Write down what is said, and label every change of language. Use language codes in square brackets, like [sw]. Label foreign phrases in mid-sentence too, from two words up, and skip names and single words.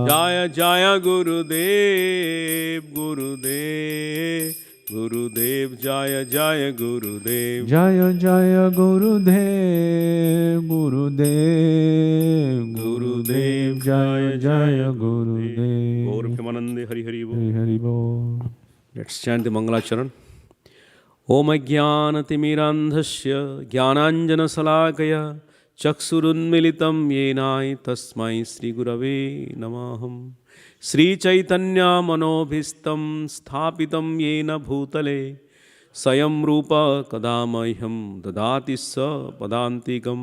[sa] जय जय गुरुदेव जय जय गुरुदेव जय जय गुरुदेव जय जय गुरुदेव [bn] गौर प्रेमानंदे हरि हरि बोल हरि बोल [en] Let's chant the Mangalacharan. [sa] ॐ अज्ञानतिमिरान्धस्य ज्ञानाञ्जन शलाकया चक्षुरुन्मिलितं येनाय तस्मै श्रीगुरवे नमः। श्रीचैतन्यमनोभीष्टं स्थापितं येन भूतले स्वयं रूप कदा मह्यं ददाति स पदान्तिकं।